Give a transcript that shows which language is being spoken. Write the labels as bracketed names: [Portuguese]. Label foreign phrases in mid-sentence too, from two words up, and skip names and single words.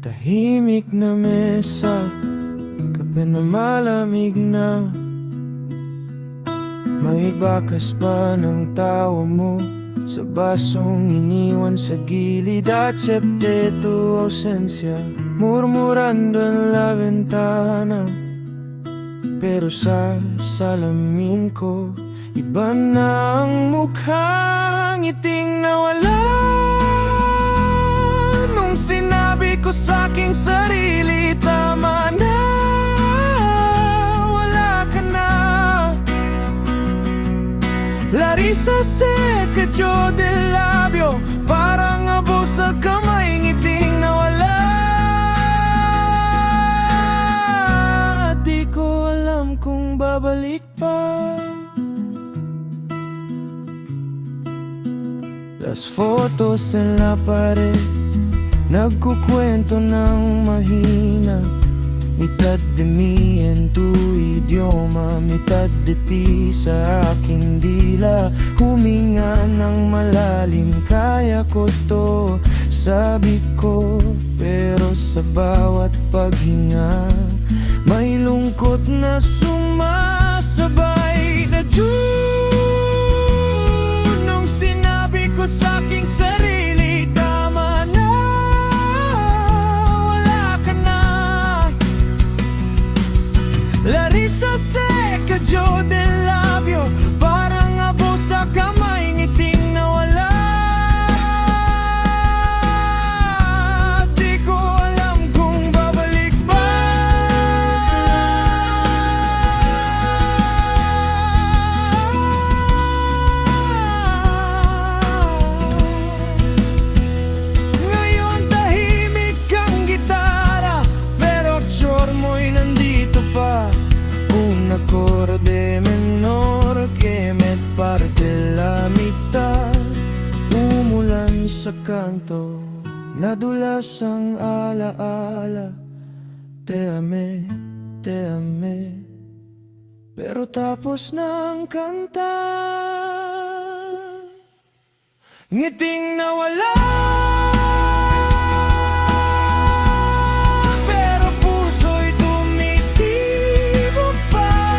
[Filipino] Tahimik na mesa, kape na malamig na. May bakas pa ng tawa mo sa basong iniwan sa gilid. [Spanish] Acepte tu ausencia, murmurando en la ventana. [Filipino] Pero sa salamin ko, iba na ang mukha, ngiting nawala. Nung sinabi ko sa'king sarili, tama na, wala ka na. [Spanish] La risa se cayó del labio, [Filipino] parang abo sa kamay, ngiting nawala. At di ko alam kung babalik pa. [Spanish] Las fotos en la pared, [Filipino] nagkukwento ng mahina. [Spanish] Mitad de mí en tu idioma, mitad de ti [Filipino] sa aking dila. Huminga ng malalim, kaya ko to, sabi ko. Pero sa bawat paghinga, may lungkot na sumasabay na June. Nung sinabi ko sa'king sarili, tama na, wala ka na. La risa se cayó del labio, parang abo sa kamay, ngiting nawala. Di ko alam kung babalik ba. Ngayon tahimik ang gitara, pero chor mo'y nandito pa. [Spanish] Un acorde menor que me parte la mitad. [Filipino] Umulan sa kanto, nadulas ang alaala. [Spanish] Te amé, [Filipino] pero tapos na ang kanta. Ngiting nawala, pero puso'y tumitibo pa.